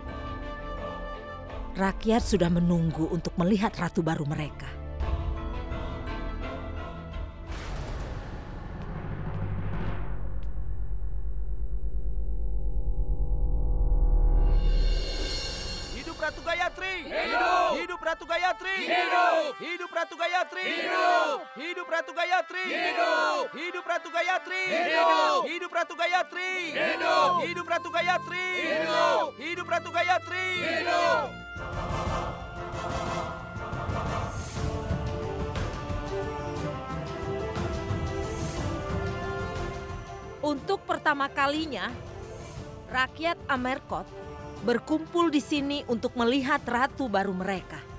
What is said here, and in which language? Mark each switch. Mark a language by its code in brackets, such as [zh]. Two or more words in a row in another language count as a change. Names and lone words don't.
[id] Rakyat sudah menunggu untuk melihat ratu baru mereka. Hidup Ratu Gayatri! Hidup! Hidup Ratu Gayatri! Hidup! Hidup Ratu Gayatri! Hidup! Hidup Ratu Gayatri! Hidup! Hidup Ratu Gayatri! Hidup! Hidup Ratu Gayatri! Hidup! Hidup Ratu Gayatri! Hidup! Hidup Ratu Gayatri! Hidup! Untuk pertama kalinya, rakyat Amerkot berkumpul di sini untuk melihat ratu baru mereka.